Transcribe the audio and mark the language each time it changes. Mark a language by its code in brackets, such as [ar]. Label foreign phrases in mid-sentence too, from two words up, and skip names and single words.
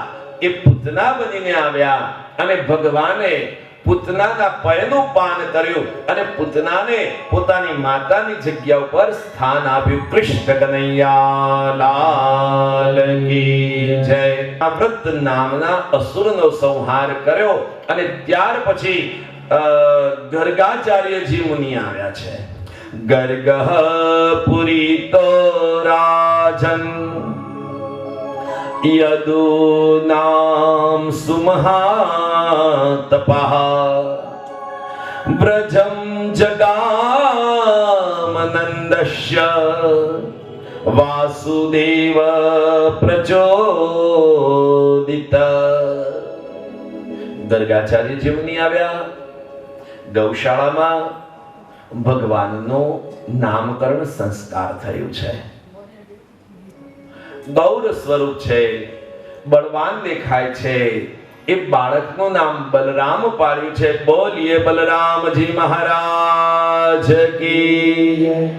[gu] એ પૂતના બનીને આવ્યા અને ભગવાને પૂતનાના પયનું પાન કર્યું અને પૂતનાને પોતાની માતાની જગ્યા ઉપર સ્થાન આપ્યું [hi] कृष्ण कनैया लाल की जय [gu] આ વ્રત નામના અસુરનો સંહાર કર્યો અને ત્યાર પછી ગર્ગાચાર્યજી મુનિ આવ્યા છે [sa] गर्गः पुरीतो राजन् यदूनां सुमहातपः व्रजं जगामनन्दस्य वासुदेव प्रचोदित गर्गाचार्य जीवनी [gu] આવ્યા ગૌશાળામાં ભગવાનનો નામકરણ સંસ્કાર થયું છે ગૌર સ્વરૂપ છે બળવાન દેખાય છે એ બાળકનું નામ બલરામ પાડ્યું છે બોલીએ બલરામજી મહારાજ કી